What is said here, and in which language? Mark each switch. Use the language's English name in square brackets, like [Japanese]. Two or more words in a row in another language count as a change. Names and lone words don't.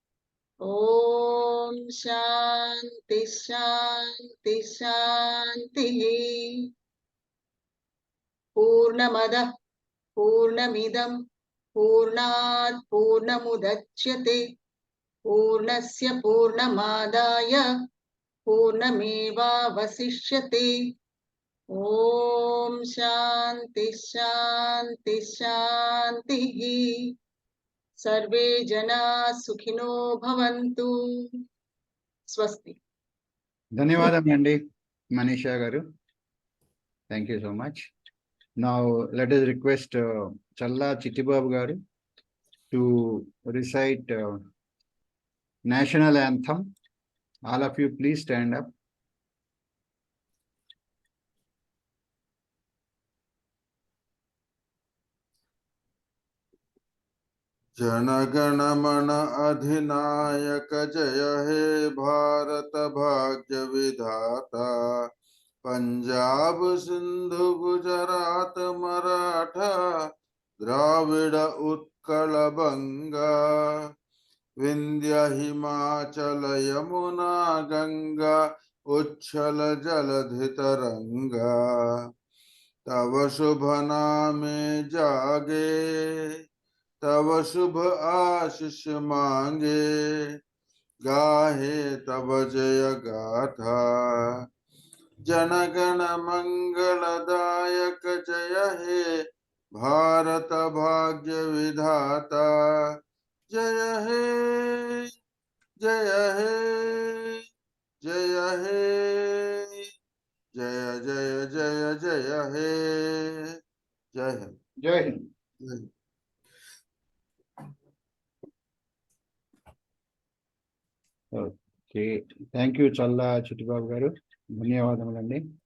[Sanskrit] ॐ शान्ति शान्ति शान्तिः पूर्णमदः पूर्णमिदं पूर्णात् पूर्णमुदच्यते पूर्णस्य पूर्णमादाय पूर्णमेवावशिष्यते। ॐ शान्ति शान्ति शान्तिः। सर्वे जनाः सुखिनो भवन्तु। स्वस्ति। [Telugu] ధన్యవాదములండి మనీషా గారు. [English] Thank you so much. Now let us request Challa Chittibabu garu to recite national anthem. All of you please stand up. [Bangla] জনগণ মন অধিনায়ক জয় হে ভারত ভাগ্য বিধাতা। পাঞ্জাব সিন্ধু গুজরাট মারাঠা দ্রাবিড় উৎকল বঙ্গ। বিন্ধ্য হিমাচল যমুনা গঙ্গা উচ্ছল জলধি তরঙ্গ। তব শুভ নামে জাগে তব শুভ আশিস মাগে। গাহে তব জয় গাথা জনগণ মঙ্গলদায়ক জয় হে ভারত ভাগ্য বিধাতা। জয় হে জয় হে জয় হে জয় জয় জয় জয় হে জয় হে [Hindi] जय हिंद. जय। [English] Okay. Thank you Challa Chittibabu garu. ధన్యవాదములండి.